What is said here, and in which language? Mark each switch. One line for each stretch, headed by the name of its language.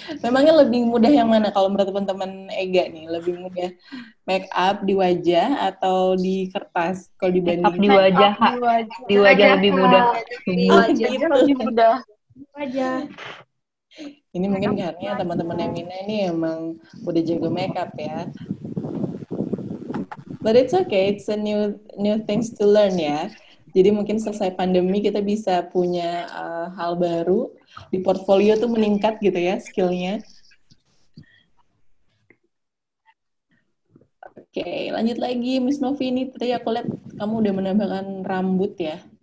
Indonesian: Memangnya lebih mudah yang mana kalau menurut teman-teman Ega nih? Lebih mudah make up di wajah atau di kertas? Kalau dibanding Make up di wajah, Kak. Di wajah lebih mudah. Di wajah lebih mudah. wajah. Ini mungkin karena teman-teman Emina ini emang udah jago make up ya.
English: But it's okay, it's a new things to learn ya.
Indonesian: Jadi mungkin selesai pandemi kita bisa punya hal baru, di portfolio tuh meningkat gitu ya skillnya. Oke, lanjut lagi Miss Novi, ini tadi aku lihat kamu udah menambahkan rambut ya?